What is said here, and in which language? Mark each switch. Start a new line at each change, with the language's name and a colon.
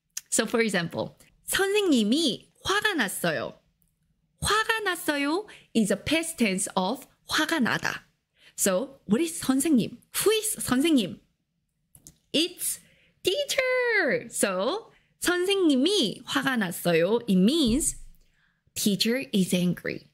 English: So for example,
Korean: 선생님이 화가 났어요. 화가 났어요
English: is a past tense of
Korean: 화가 나다.
English: So what is 선생님? Who is 선생님? It's teacher.
Korean: So 선생님이 화가 났어요.
English: It means teacher is angry.